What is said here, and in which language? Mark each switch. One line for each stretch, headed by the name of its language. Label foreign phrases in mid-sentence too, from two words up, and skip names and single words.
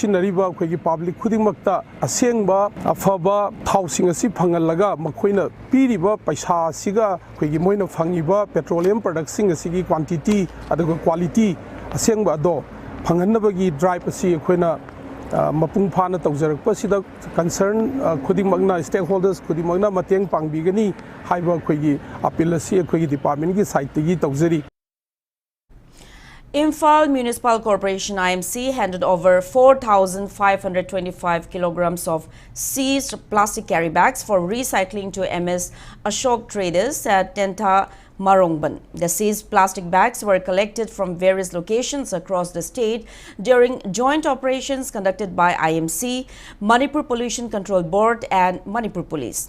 Manipuri: sinariba koi public khudingmakta asengba afaba thau sing asi phangalaga makhoina piriba paisa siga koi moina phangiba
English: petroleum products
Manipuri: sing asigi quantity aduga quality asengba do Panganabagi drive asi akhona mapung phana tawjarakpa sida concern khudimagna stakeholders khudimagna mateng pangbigani haiba khoigi appeal asi akhoi department gi side gi tawjari.
English: Imphal Municipal Corporation IMC handed over 4,525 kilograms of seized plastic carry bags for recycling to MS Ashok Traders at Tenta Marongban. The seized plastic bags were collected from various locations across the state during joint operations conducted by IMC, Manipur Pollution Control Board and Manipur Police.